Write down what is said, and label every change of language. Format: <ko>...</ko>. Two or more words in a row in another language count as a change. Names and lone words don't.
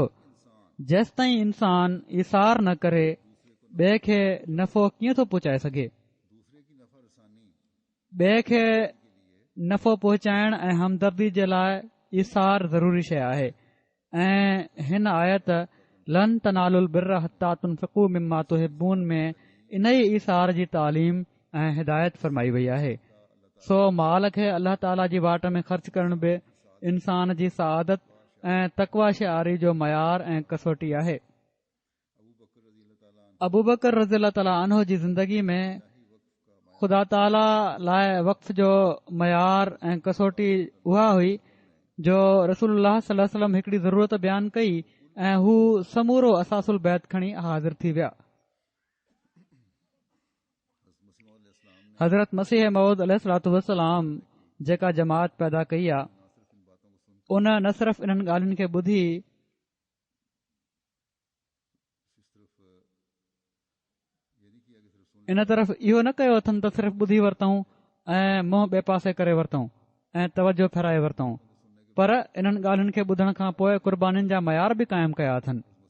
<sd>जेसि ताईं इंसान इसार न करे ॿिए खे नफ़ो कीअं थो पहुचाए सघे। ॿिए खे नफ़ो पहुचाइण ऐं हमदर्दी जे लाइ इसार ज़रूरी शइ आहे। ऐं हिन आयत</sd> <ar>لن تنالوا البر حتى تنفقوا مما تحبون</ar> <sd>में इन ई इसार जी तालीम ऐं हिदायत फरमाई वई आहे। सो माल खे अल्लाह ताला जी वाट में ख़र्च करण बि इंसान जी सआदत ऐं तक़वा शिआरी जो मयार ऐं कसोटी आहे। अबू बकर</sd> <ar>رضي الله تعالى عنه</ar> <sd>जी ज़िंदगी में ख़ुदा ताला लाइ वक़्फ़ जो मयार ऐं कसोटी उहा हुई जो रसूलुल्लाह</sd> <ar>صلى الله عليه وسلم</ar> <sd>हिकड़ी ज़रूरत बयानु कई ऐं हू समूरो</sd> <ar>أثاث البيت</ar> <sd>खणी हाज़िर थी विया। हज़रत मसीह मऊद</sd> <ar>عليه الصلاة والسلام</ar> <sd>जेका जमात पैदा कई आहे उन न सिर्फ़ इन्हनि ॻाल्हियुनि खे ॿुधी इन तरफ़ इहो न कयो अथनि त सिर्फ़ ॿुधी वरितऊं ऐं मुंहुं ॿिए पासे करे वरितऊं ऐं तवजो फेराए वरितऊं, पर इन्हनि ॻाल्हियुनि खे ॿुधण खां पोइ क़ुर्बानीनि जा मयार बि क़ाइमु कया अथनि।</sd>